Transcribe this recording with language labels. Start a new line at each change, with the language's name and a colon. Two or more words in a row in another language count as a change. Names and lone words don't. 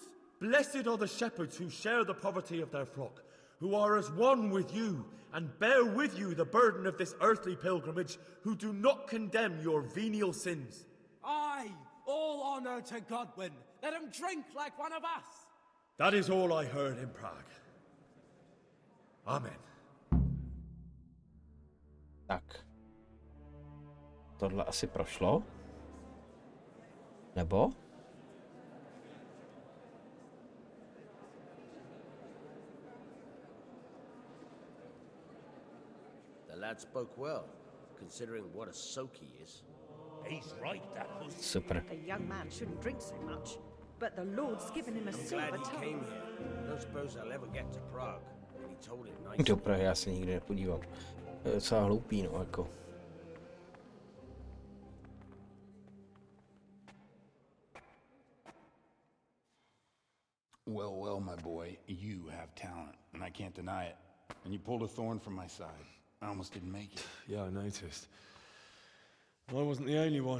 English: Blessed are the shepherds who share the poverty of their flock, who are as one with you and bear with you the burden of this earthly pilgrimage, who do not condemn your venial sins. Aye, all honor to Godwin. Let him drink like one of us. That is all I heard in Prague. Amen.
Czech: Tak. Tohle asi prošlo? Nebo?
English: The lad spoke well, considering what a soak he is. He's right, that was.
Czech: Super.
English: A young man shouldn't drink so much, but the Lord's given him a I'm silver glad he tongue. came here. Don't suppose I'll ever get to Prague. And he told it nicely.
Czech: Do Prahy já se nikdy nepodívám. To je docela hloupý, no, jako.
English: Well, well, my boy, you have talent, and I can't deny it. And you pulled a thorn from my side. I almost didn't make it. Yeah, I noticed. I wasn't the only one.